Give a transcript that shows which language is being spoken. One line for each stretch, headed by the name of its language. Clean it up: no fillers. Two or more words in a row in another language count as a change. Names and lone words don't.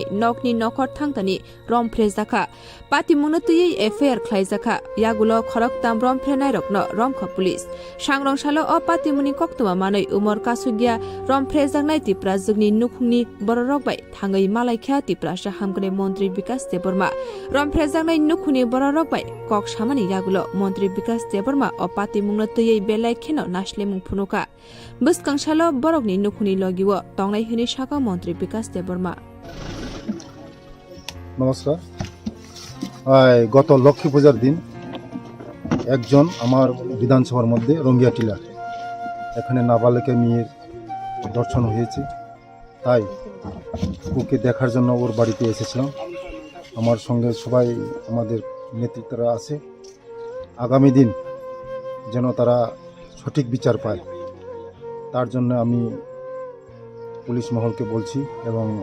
Kok Borok: nokni nokhor thangtani romfrezaka patimungna tuyei affair khlaizaka yagulo khorak tam romfrenai rokno romkha police sangrongshalo o patimuni koktuma manai umor kasugia romfrejaknai tiprazukni nukhungni bororok bai thangai malaikha tiprasha hamgane mantri bikas deborma romfrejaknai nukhuni bororok bai kok samani yagulo mantri bikas deborma o patimungna tuyei belai kheno naslemung phunuka buskangshalo borokni nukhuni logiwo tongnai hini saka mantri bikas deborma
Bangla: নমস্কার গত লক্ষ্মী পূজার দিন একজন আমার বিধানসভার মধ্যে রঙ্গিয়া টিলার এখানে নাবালিকা মেয়ের দর্শন হয়েছে তাই ওকে দেখার জন্য ওর বাড়িতে এসেছিলাম আমার সঙ্গে সবাই আমাদের নেতৃত্বরা আছে আগামী দিন যেন তারা সঠিক বিচার পায় তার জন্য আমি পুলিশ মহলকে বলছি এবং